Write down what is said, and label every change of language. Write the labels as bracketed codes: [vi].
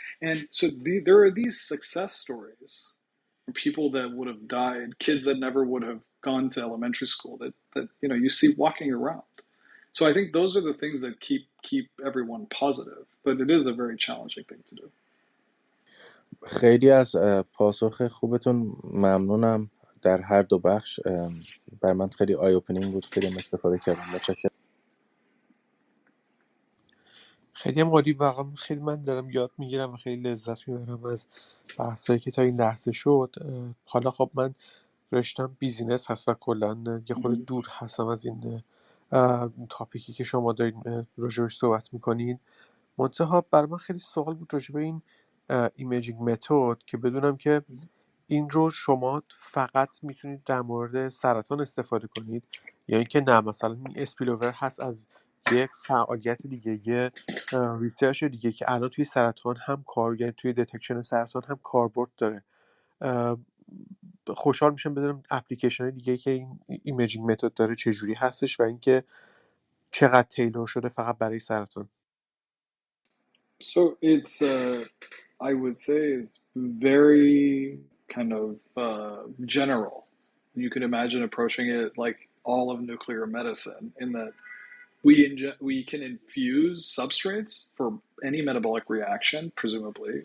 [en] And so there are these success stories from people that would have died, kids that never would have gone to elementary school, that you see walking around. So I think those are the things that keep everyone positive, but it is a very challenging thing to do. [fa] خیلی از پاسخ خوبتون ممنونم در هر دو بخش. بر من خیلی آی اوپنینگ بود، خیلی استفاده کردم. متشکرم. خیلی هم عالی. واقعا خیلی من دارم یاد میگیرم و خیلی لذت میبرم از بحثایی که تا این لحظه شد. حالا خب من رشتم بیزینس هست و کلا یه خورده دور هستم از این تاپیکی که شما دارین راجعش صحبت میکنین. منتها برای من خیلی سوال بود راجع به این ایمیجینگ متد که بدونم که این رو شما فقط میتونید در مورد سرطان استفاده کنید یا اینکه نه مثلا این اسپیلوور هست از یک فعالیت دیگه، یه ریسرچ دیگه که الان توی سرطان هم یعنی توی دتکشن سرطان هم کاربرد داره. خوشحال میشم بدونم اپلیکیشن دیگه که این ایمیجینگ متد داره چجوری هستش و اینکه چقدر تیلور شده فقط برای سرطان. [en] So it's I would say it's very kind of general. You could imagine approaching it like all of nuclear medicine, in that we can infuse substrates for any metabolic reaction, presumably.